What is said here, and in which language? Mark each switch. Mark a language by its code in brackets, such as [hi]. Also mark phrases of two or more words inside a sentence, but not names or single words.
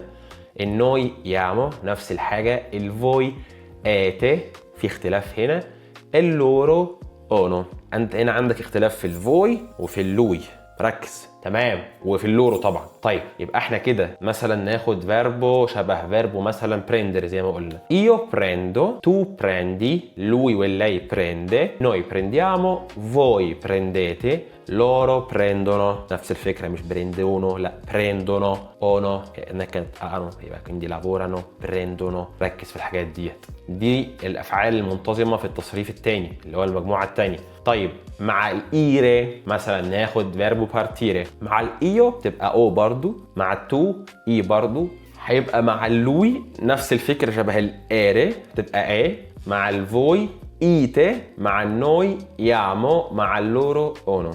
[ar] النوي يامو نفس الحاجة، الفوي آتي في اختلاف هنا، اللورو اونو. انت هنا عندك اختلاف في الفوي وفي اللوي، ركز تمام، وفي اللورو طبعا. طيب يبقى احنا كده مثلا ناخد فيربو شبه فيربو مثلا بريندر زي ما قلنا، [it] io prendo، tu prendi، lui واللei prende، noi prendiamo، voi prendete، loro prendono. [ar] نفس الفكرة، مش prendono لا prendono، ono كأنها كانت ano، يبقى [it] quindi lavorano، prendono. [ar] ركز في الحاجات دي الافعال المنتظمة في التصريف الثاني اللي هو المجموعة الثانية. طيب مع الايري مثلا ناخد فيربو بارتيري، مع الايو تبقى او برضو، مع التو اي برضو، هيبقى مع اللوي نفس الفكرة شبه الاري تبقى اي، مع الفوي ايتي، مع النوي يامو، مع اللورو اونو.